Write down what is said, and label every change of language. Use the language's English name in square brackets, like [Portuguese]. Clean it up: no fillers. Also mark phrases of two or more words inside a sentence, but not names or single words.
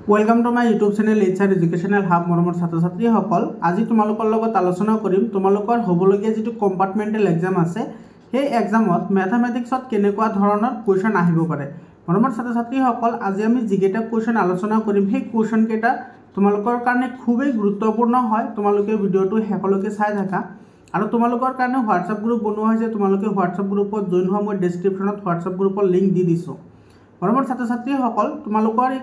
[English] welcome to my YouTube channel HR Educational Hub [Assamese] मरমৰ ছাত্ৰ ছাত্ৰীসকল আজি তোমালোকৰ লগত আলোচনা কৰিম তোমালোকৰ হ'বলগীয়া যেটো [English] compartmental exam [Assamese] আছে সেই এক্সামত ম্যাথমেটিক্সত কেনেকুৱা ধৰণৰ কোৱেশ্চন আহিব পাৰে মৰমৰ ছাত্ৰ ছাত্ৰীসকল আজি আমি যিকেইটা কোৱেশ্চন আলোচনা কৰিম সেই কোৱেশ্চন কেইটা তোমালোকৰ কাৰণে খুবেই গুৰুত্বপূৰ্ণ হয় তোমালোকে ভিডিওটো হেকলৈকে চাই থাকা আৰু তোমালোকৰ কাৰণে WhatsApp গ্ৰুপ বনোৱা হৈছে তোমালোকে WhatsApp গ্ৰুপত জয়েন হোৱা মই ডেসক্ৰিপচনত WhatsApp গ্ৰুপৰ লিংক দি দিছো মৰমৰ ছাত্ৰ ছাত্ৰীসকল তোমালোকৰ এই